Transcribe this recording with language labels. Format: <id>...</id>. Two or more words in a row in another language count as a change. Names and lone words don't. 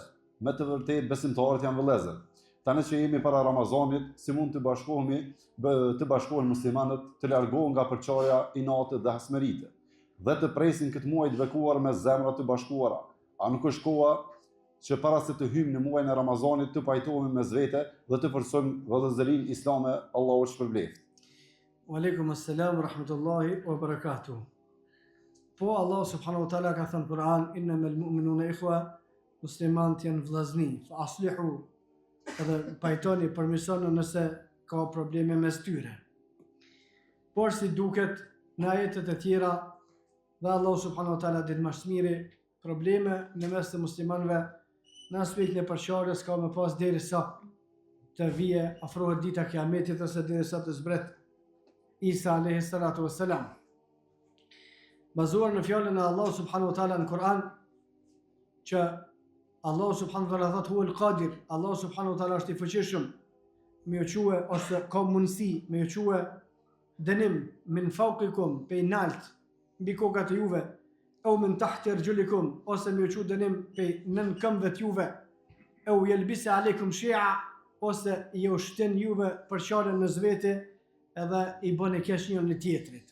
<sq>Me të vërtet besimtarët janë vëllezër. Tani që jemi para Ramazanit, si mund të bashkohen muslimanët të largohen nga përçarja, inatë dhe hasmerite, dhe të presin këtë muaj të bekuar me zemra të bashkuara. A nuk është koha që para se të hymë në muajin e Ramazanit të pajtohemi mes vete dhe të forcojmë vëllëzërinë islame? Allahu shpërbleft.</sq> <ar>وعليكم السلام ورحمة الله وبركاته.</ar> <sq>Po Allah</sq> <ar>سبحانه وتعالى</ar> <sq>ka thënë në Kur'an:</sq> <ar>إنما المؤمنون إخوة,</ar> <sq>muslimanët janë vëllazëni,</sq> <ar>فأصلحوا,</ar> <sq>edhe pajtoni, përmirësoni nëse ka probleme mes tyre. Por si duket në ajetet e tjera, dhe Allah</sq> <ar>سبحانه وتعالى</ar> <sq>din më së miri, probleme në mes të muslimanëve në aspektin e përçarjes ka më pas derisa të vije afrohet dita e Kiametit ose derisa të zbret Isa</sq> <ar>عليه الصلاة والسلام.</ar> <sq>Bazuar në fjalën e Allah</sq> <ar>سبحانه وتعالى</ar> <sq>në Kur'an, që Allah</sq> <ar>سبحانه وتعالى</ar> <sq>thotë</sq> <ar>هو القادر,</ar> <sq>Allah</sq> <ar>سبحانه وتعالى</ar> <sq>është i fuqishëm me u quë ose ka mundësi me u quë dënim</sq> <ar>من فوقكم,</ar> <sq>pe nalt mbi kokat e juve,</sq> <ar>أو من تحت أرجلكم,</ar> <sq>ose me u quë dënim pe nën këmbëve të juve,</sq> <ar>أو يلبس عليكم شيعا,</ar> <sq>ose ju shtin juve përçarjen në zvete edhe i bën e keq njëri në tjetrit.</sq>